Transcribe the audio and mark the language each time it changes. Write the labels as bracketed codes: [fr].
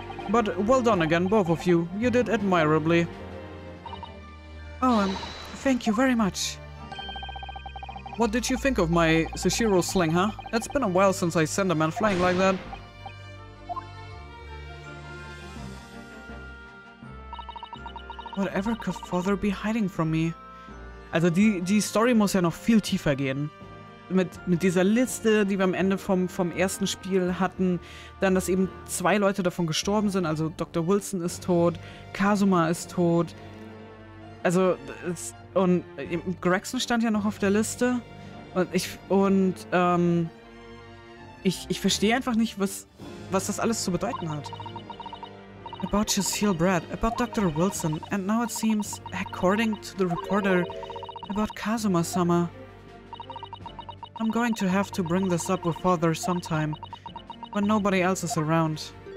[en] But well done again, both of you. You did admirably. Oh, thank you very much. What did you think of my Sashiro sling, huh? It's been a while since I sent a man flying like that. Whatever could Father be hiding from me? [de] Also die Story muss ja noch viel tiefer gehen. Mit dieser Liste, die wir am Ende vom ersten Spiel hatten, dann, dass eben 2 Leute davon gestorben sind, also Dr. Wilson ist tot, Kazuma ist tot, also, und Gregson stand ja noch auf der Liste, und Ich verstehe einfach nicht, was das alles zu bedeuten hat. [en] About Cecile Brad, about Dr. Wilson, and now it seems, according to the reporter, about Kazuma-sama. I'm going to have to bring this up with father sometime, when nobody else is around.